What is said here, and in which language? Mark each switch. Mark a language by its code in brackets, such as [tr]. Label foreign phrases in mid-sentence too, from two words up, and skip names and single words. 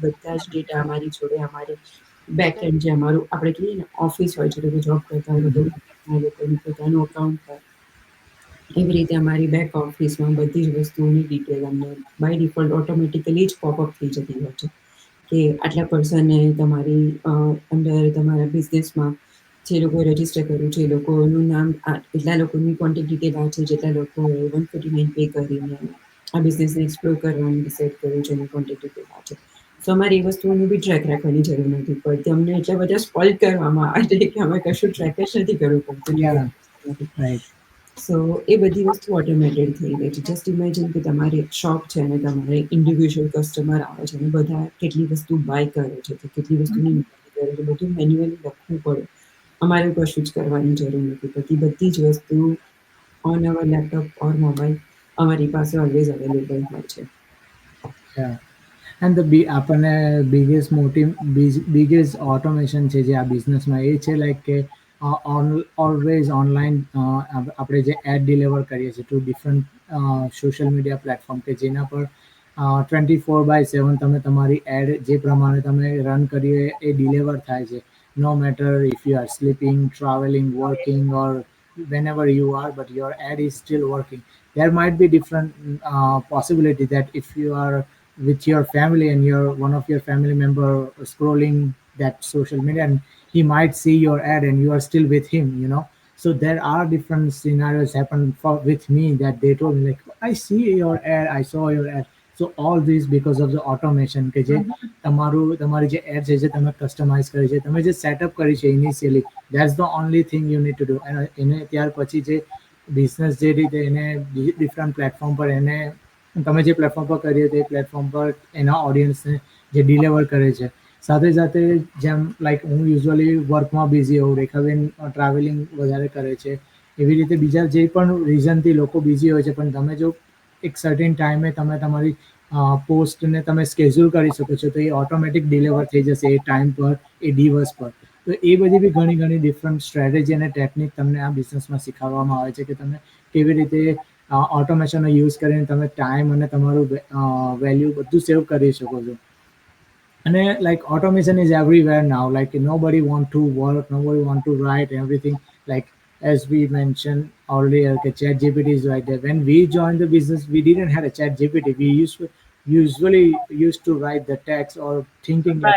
[gu] બધા જ ડેટા અમારી જોડે અમારે [en] back end [gu] જે અમારું આપણે કહીએ ને ઓફિસ હોય છે, લોકો જોબ કરતા હોય તો લોકોનું પોતાનું અકાઉન્ટ હોય, એવી રીતે અમારી [en] back officeમાં [gu] બધી જ વસ્તુઓની ડિટેલ અમને [en] by default automatically [gu] જ પોપઅપ થઈ જતી હોય છે કે આટલા પર્સને તમારી અંદર તમારા બિઝનેસમાં જે લોકોએ રજીસ્ટર કર્યું છે એ લોકોનું નામ એટલા લોકોની [en] contact detail [gu] આ છે જેટલા લોકોએ 149 પે કરીને આ બિઝનેસને એક્સપ્લોર કરવાનું ડિસાઇડ કર્યું છે એની [en] contact detail [gu] આ છે. સો અમારે એ વસ્તુઓનું બી ટ્રેક રાખવાની જરૂર નથી પડતી. અમને એટલા બધા સ્પોઇલ કરવામાં આવે છે કે અમે કશું ટ્રેક જ નથી કરવું પડતું. [en] Yeah, right. [gu] સો એ બધી વસ્તુ ઓટોમેટેડ થઈ ગઈ છે. [en] just imagine [gu] કે તમારી શોપ છે અને તમારે [en] individual customer [gu] આવે છે અને બધા કેટલી વસ્તુ બાય કરે છે કે કેટલી વસ્તુની ઇન્ક્વાયરી કરે છે, બધું મેન્યુઅલી લખવું પડે. અમારે કશું જ કરવાની જરૂર નથી પડતી. બધી જ વસ્તુ [en] on our laptop or mobile [gu] અમારી પાસે [en] always available [gu] હોય છે. [en] Yeah. [gu] And આપણને [en] biggest automation [gu] છે જે આ બિઝનેસમાં એ છે લાઈક કે [en] always online [gu] આપણે જે [en] ad deliver [gu] કરીએ છીએ [en] to different social media platform [gu] કે જેના પર 24/7 તમે તમારી એડ જે પ્રમાણે તમે રન કરીએ એ ડિલિવર થાય છે. [en] no matter if you are sleeping, traveling, working or whenever you are, but your ad is still working. There might be different possibility that if you are with your family and your one of your family member scrolling that social media and he might see your ad and you are still with him, you know. So there are different scenarios happen with me that they told me like, I see your ad, I saw your ad. So all this because of the automation [gu] કે જે તમારી જે ad છે જે તમે કસ્ટમાઇઝ કરી છે, તમે જે સેટઅપ કરી છે ઇનિશિયલી, [en] that's the only thing you need to do. [gu] અને એને ત્યાર પછી જે બિઝનેસ જે રીતે એને [en] different platform [gu] પર એને તમે જે પ્લેટફોર્મ પર કરીએ તે પ્લેટફોર્મ પર એના ઓડિયન્સને જે ડિલિવર કરે છે. સાથે સાથે જેમ લાઈક હું યુઝ્યુઅલી વર્કમાં બિઝી હોઉં, રેખાબેન ટ્રાવેલિંગ વધારે કરે છે, એવી રીતે બીજા જે પણ રીઝનથી લોકો બિઝી હોય છે, પણ તમે જો એક [en] certain timeે [gu] તમે તમારી પોસ્ટને તમે સ્કેડ્યુલ કરી શકો છો તો એ [en] automatic deliver [gu] થઈ જશે એ ટાઈમ પર, એ દિવસ પર. તો એ બધી બી ઘણી ઘણી [en] different strategy [gu] અને ટેકનિક તમને આ બિઝનેસમાં શીખવવામાં આવે છે કે તમે કેવી રીતે [en] automationનો use [gu] કરીને તમે ટાઈમ અને તમારું વેલ્યુ બધું સેવ કરી શકો છો. અને [en] like automation is everywhere now, like nobody want to work, nobody want to write everything, like as we mentioned earlier that chat gpt is right there. When we joined the business we didn't have a chat gpt, we usually used to write the text or thinking like